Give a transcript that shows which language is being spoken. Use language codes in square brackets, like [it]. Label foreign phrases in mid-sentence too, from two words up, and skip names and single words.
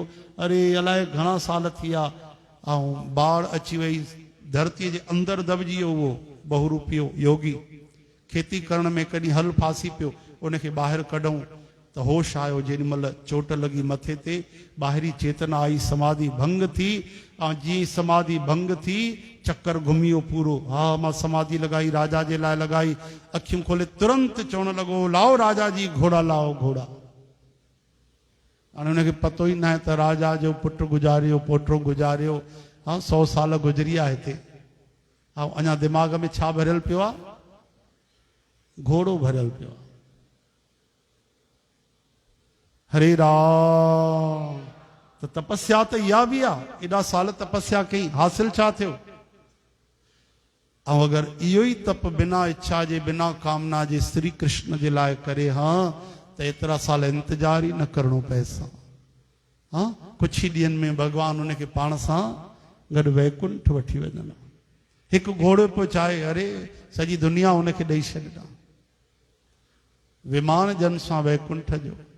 [sd] अरे अलाए घणा साल थी विया। ऐं बाढ़ अची वई, धरतीअ जे अंदरि दॿिजी वियो उहो बहुरूपियो योगी। खेती करण में कॾहिं हल फासी पियो, उनखे ॿाहिरि कढूं त होश आयो। जेॾी महिल चोट लॻी मथे ते, ॿाहिरी चेतना आई, समाधि भंग थी। ऐं जीअं समाधि भंग थी, चक्कर घुमियो पूरो। हा मां समाधि लॻाई, राजा जे लाइ लॻाई। अखियूं खोले तुरंत चवणु लॻो, लाओ राजा जी घोड़ा, लाओ घोड़ा। हाणे हुनखे पतो ई न आहे त राजा जो पुटु गुज़ारियो, पोटो गुज़ारियो। हा 100 साल गुज़री आहे हिते। ऐं अञा दिमाग़ में छा भरियल पियो आहे? घोड़ो भरियल पियो आहे। हरे राम। त तपस्या त इहा बि आहे। एॾा साल तपस्या कई, हासिल छा थियो? ऐं अगरि इहो ई तप बिना इच्छा जे, बिना कामना जे, श्री कृष्ण जे लाइ करे हा, त एतिरा साल इंतजार ई न करणो पए सां। हा कुझु ई ॾींहंनि में भॻवानु उनखे पाण सां गॾु वैकुंठ वठी वञनि। हिकु घोड़ो पियो चाहे, अरे सॼी दुनिया उनखे ॾेई छॾिया। विमान जन सां वैकुंठ जो।